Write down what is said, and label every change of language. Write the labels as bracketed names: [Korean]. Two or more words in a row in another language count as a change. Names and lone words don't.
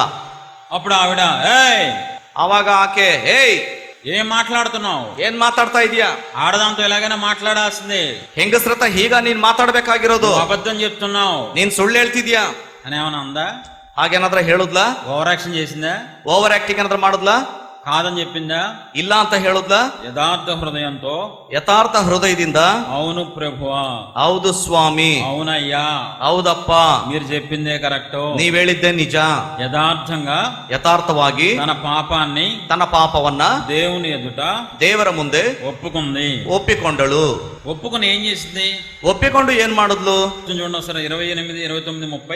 [Telugu] అప్పుడు ఆవిడ, ఏయ్, [Kannada] ಅವಾಗ ಆಕೆ, ಏಯ್, [Telugu] ఏం మాట్లాడుతున్నావు? [Kannada] ಏನ್ ಮಾತಾಡ್ತಾ ಇದೀಯಾ? [Telugu] ఆడదాంతో ఎలాగైనా మాట్లాడాల్సిందే. [Kannada] ಹೆಂಗಸ್ರತ ಈಗ ನೀನ್ ಮಾತಾಡ್ಬೇಕಾಗಿರೋದು. [Telugu] నువ్వు అబద్ధం చెప్తున్నావు [Kannada] ನೀನ್ ಸುಳ್ಳು ಹೇಳ್ತಿದ್ಯಾ [Telugu] అని ఏమన్నా అందా? [Kannada] ಹಾಗೇನಾದ್ರ ಹೇಳುದ್ಲಾ? [English] over action [Telugu] చేసిందా? [English] over acting [Kannada] ಏನಾದ್ರ ಮಾಡುದ್ಲಾ? [Telugu] కాదని చెప్పిందా? [Kannada] ಇಲ್ಲ ಅಂತ ಹೇಳುದ್ಲಾ? [Telugu] యథార్థ హృదయంతో, [Kannada] ಯಥಾರ್ಥ ಹೃದಯದಿಂದ, [Telugu] అవును ప్రభువా, [Kannada] ಹೌದು ಸ್ವಾಮಿ, [Telugu] అవునయ్యా, [Kannada] ಹೌದಪ್ಪ, [Telugu] మీరు చెప్పిందే కరెక్ట్, [Kannada] ನೀವ್ ಹೇಳಿದ್ದೆ ನಿಜ, [Telugu] యథార్థంగా [Kannada] ಯಥಾರ್ಥವಾಗಿ [Telugu] తన పాపాన్ని [Kannada] ತನ್ನ ಪಾಪವನ್ನ [Telugu] దేవుని ఎదుట [Kannada] ದೇವರ ಮುಂದೆ [Telugu] ఒప్పుకుంది. [Kannada] ಒಪ್ಪಿಕೊಂಡಳು. [Telugu] ఒప్పుకుని ఏం చేసింది? [Kannada] ಒಪ್ಪಿಕೊಂಡು ಏನ್ ಮಾಡಿದ್ಲು? [Telugu] చూడండి ఒకసారి 28, 29, 30.